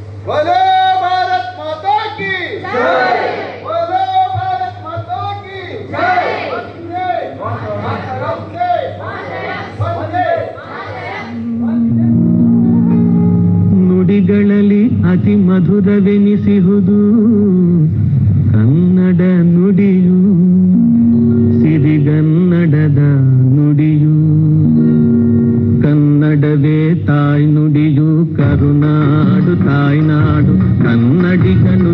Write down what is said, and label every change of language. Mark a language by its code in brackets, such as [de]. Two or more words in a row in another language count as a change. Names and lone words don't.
[hi] बोलो भारत माता की जय। बोलो भारत माता की जय। वंदे मातरम जय। वंदे [kn] ನುಡಿಗಳಲ್ಲಿ ಅತಿ ಮಧುರವೆನಿಸಿಹುದು ಕನ್ನಡ ನುಡಿಯು ಸಿರಿಗನ್ನಡದ ನುಡಿಯು ಕನ್ನಡವೇ ತಾಯ್ನುಡಿಯು ಕರುನಾಡು ತಾಯ್ನಾಡು ಕನ್ನಡಿಗನು